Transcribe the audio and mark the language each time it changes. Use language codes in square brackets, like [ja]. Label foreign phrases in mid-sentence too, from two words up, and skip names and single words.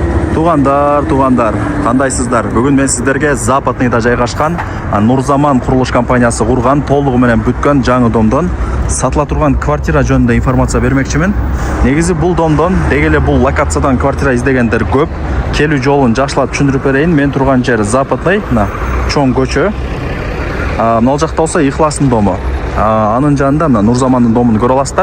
[kk] Туғандар, қандайсыздар? Бүгін мен сіздерге Западныйда жайғашқан Нурзаман құрылыш компаниясы құрған, [ky] толығы менен бүткөн жаңы домдон сатыла турган квартира жөнүндө информация бермекчимин. Негизи бул домдон, дегеле бул локациядан квартира издегендер көп. Келүү жолун жакшылап түшүндүрүп берейин. Мен турган жер Западный, чоң көчө. Мына жакта болсо Ихластын дому. Анын жанында Нурзамандын домун көрө аласыздар.